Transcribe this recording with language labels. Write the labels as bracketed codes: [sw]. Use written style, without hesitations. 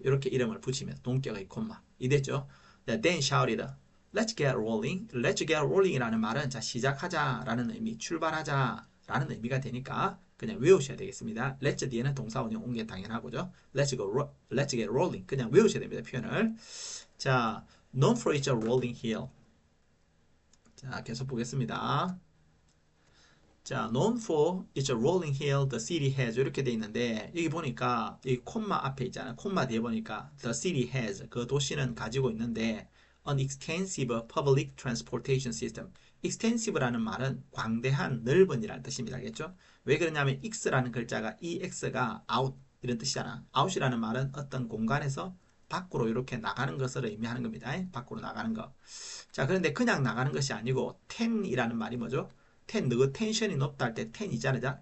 [ko] 이렇게 이름을 붙이면 동격의 콤마. 이됐죠? [en] Then shouted. Let's get rolling. Let's get rolling [ko] 이라는 말은 자 시작하자라는 의미, 출발하자라는 의미가 되니까 그냥 외우셔야 되겠습니다. Let's 뒤에는 동사 원형 온 게 당연하고죠. [en] Let's get rolling. [ko] 그냥 외우셔야 됩니다. 표현을. 자, [en] known for its rolling hill. [ko] 자, 계속 보겠습니다. 자, [en] known for its rolling hill, the city has [ko] 이렇게 돼 있는데 여기 보니까 이 콤마 앞에 있잖아요. 콤마 뒤에 보니까 [en] the city has [ko] 그 도시는 가지고 있는데 [en] an extensive public transportation system. [ko] extensive라는 말은 광대한, 넓은이라는 뜻입니다. 알겠죠? 왜 그러냐면 x라는 글자가 ex가 out 이런 뜻이잖아. out이라는 말은 어떤 공간에서 밖으로 이렇게 나가는 것을 의미하는 겁니다. 밖으로 나가는 거. 자, 그런데 그냥 나가는 것이 아니고 ten이라는 말이 뭐죠? 그 텐션이 높다 할 때 텐이잖아요.